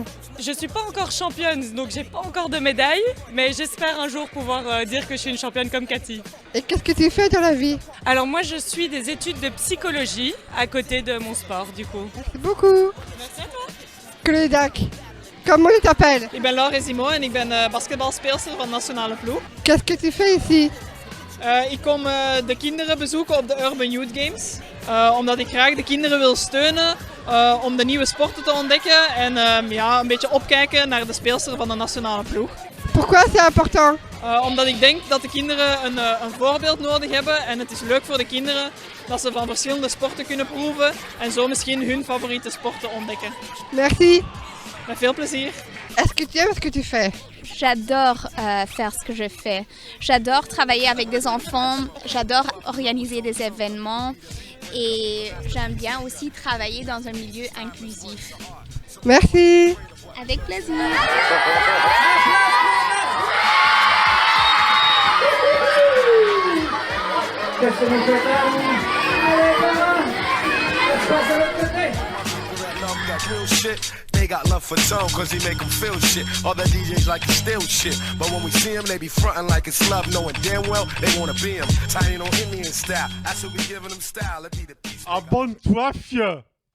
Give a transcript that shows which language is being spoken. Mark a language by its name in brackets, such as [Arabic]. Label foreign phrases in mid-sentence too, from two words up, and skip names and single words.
[French] Je suis pas encore championne, donc j'ai pas encore de médaille, mais j'espère un jour pouvoir dire que je suis une championne comme Cathy. Et qu'est-ce que tu fais dans la vie? Alors moi je suis des études de psychologie à côté de mon sport du coup. Merci beaucoup. Merci à toi. Goedendag. Comment tu t'appelles? [Dutch] Ik ben Laura Simon en ik ben basketbalspeelster van de nationale ploeg. [French] Qu'est-ce que tu fais ici? [Dutch] Ik kom de kinderen bezoeken op de Urban Youth Games. Omdat ik graag de kinderen wil steunen om de nieuwe sporten te ontdekken en een beetje opkijken naar de speelster van de nationale ploeg. [French] Pourquoi c'est important? [Dutch] Omdat ik denk dat de kinderen een voorbeeld nodig hebben en het is leuk voor de kinderen dat ze van verschillende sporten kunnen proeven en zo misschien hun favoriete sporten ontdekken. [French] Merci. [Dutch] Met veel plezier. [French] Est-ce que tu aimes ce que tu fais? J'adore faire ce que je fais. J'adore travailler avec des enfants, j'adore organiser des événements et j'aime bien aussi travailler dans un milieu inclusif. Merci. Avec plaisir. [English] They got love for Tone cause he make them feel shit. All the DJs like to steal shit. But when we see him, they be frontin' like it's love, knowing damn well they wanna be him. Tiny on Indian style. That's what we giving them style. It be the peace. [French] Abonne-toi, fieu!